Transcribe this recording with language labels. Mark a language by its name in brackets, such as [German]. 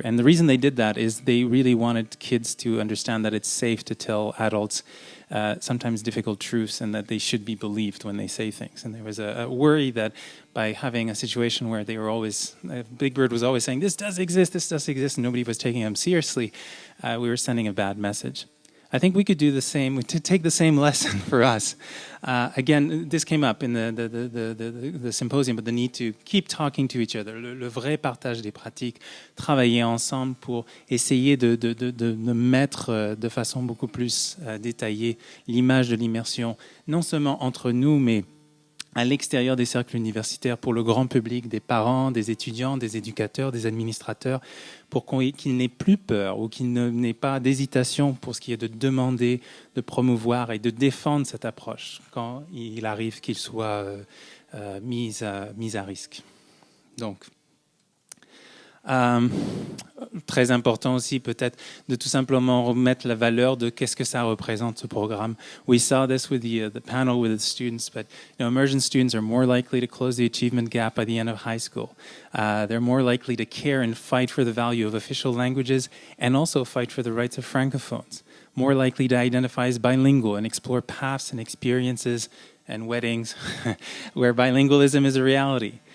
[English] And the reason they did that is they really wanted kids to understand that it's safe to tell adults sometimes difficult truths and that they should be believed when they say things. And there was a worry that by having a situation where they were always, Big Bird was always saying, this does exist, and nobody was taking him seriously, we were sending a bad message. I think we could do the same, to take the same lesson for us. Again, this came up in the symposium, but the need to keep talking to each other, [French] le vrai partage des pratiques, travailler ensemble pour essayer de mettre de façon beaucoup plus détaillée l'image de l'immersion, non seulement entre nous, mais à l'extérieur des cercles universitaires, pour le grand public, des parents, des étudiants, des éducateurs, des administrateurs, pour qu'il n'ait plus peur ou qu'il n'ait pas d'hésitation pour ce qui est de demander, de promouvoir et de défendre cette approche quand il arrive qu'il soit mis à risque. Donc, très important aussi peut-être de tout simplement remettre la valeur de qu'est-ce que ça représente ce programme. [English] We saw this with the panel with the students, but immersion students are more likely to close the achievement gap by the end of high school. They're more likely to care and fight for the value of official languages and also fight for the rights of francophones. More likely to identify as bilingual and explore paths and experiences and weddings where bilingualism is a reality.